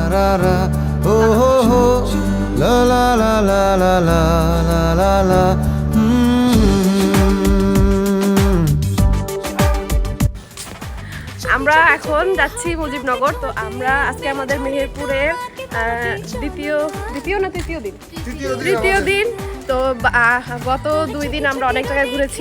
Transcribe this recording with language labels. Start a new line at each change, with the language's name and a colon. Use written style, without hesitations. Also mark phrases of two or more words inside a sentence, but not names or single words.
Bangla: ra, oh ho ho, la la la la la la la la la. আমরা এখন যাচ্ছি মুজিবনগর। তো আমরা আজকে আমাদের মেহেরপুরের তৃতীয় দিন। তো গত 2 দিন আমরা অনেক জায়গায় ঘুরেছি।